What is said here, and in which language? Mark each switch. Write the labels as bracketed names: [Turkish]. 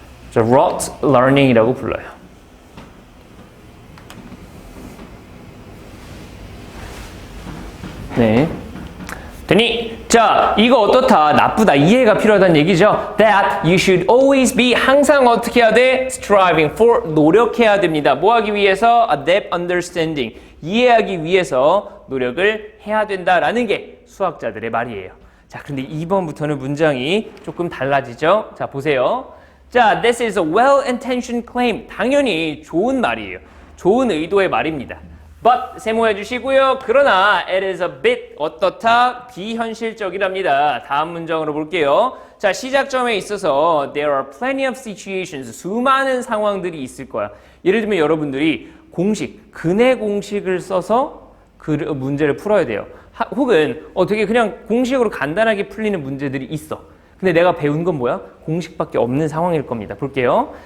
[Korean] 자, rote learning이라고 불러요. 네. 되니? 자, 이거 어떻다? 나쁘다. 이해가 필요하다는 얘기죠. [English] That you should always be [Korean] 항상 어떻게 해야 돼? [English] Striving for [Korean] 노력해야 됩니다. 뭐 하기 위해서? [English] A depth understanding [Korean] 이해하기 위해서 노력을 해야 된다라는 게 수학자들의 말이에요. 자, 근데 2번부터는 문장이 조금 달라지죠. 자, 보세요. [English] 자, this is a well-intentioned claim. [Korean] 당연히 좋은 말이에요. 좋은 의도의 말입니다. But 세모해 주시고요. 그러나 [English] it is a bit [Korean] 어떻다? 비현실적이랍니다. 다음 문장으로 볼게요. 자, 시작점에 있어서 [English] there are plenty of situations. [Korean] 수많은 상황들이 있을 거야. 예를 들면 여러분들이 공식, 근해 공식을 써서 그 문제를 풀어야 돼요. 혹은 되게 그냥 공식으로 간단하게 풀리는 문제들이 있어. 근데 내가 배운 건 뭐야? 공식밖에 없는 상황일 겁니다. 볼게요.